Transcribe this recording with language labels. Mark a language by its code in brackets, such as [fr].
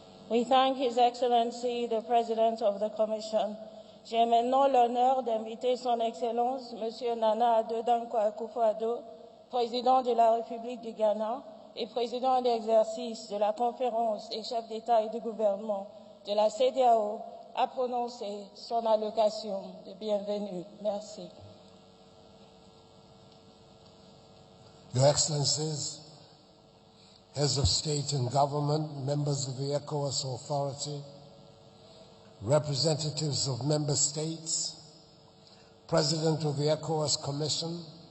[en] We thank His Excellency, the President of the Commission. [fr] J'ai maintenant l'honneur d'inviter Son Excellence, M. Nana Addo Dankwa Akufo-Addo, Président de la République du Ghana et Président d'exercice de la Conférence des chefs d'État et de gouvernement de la CEDEAO, à prononcer son allocation de bienvenue. Merci. [en] Your Excellencies, Heads of State and Government, members of the ECOWAS Authority, representatives of member states, President of the ECOWAS Commission,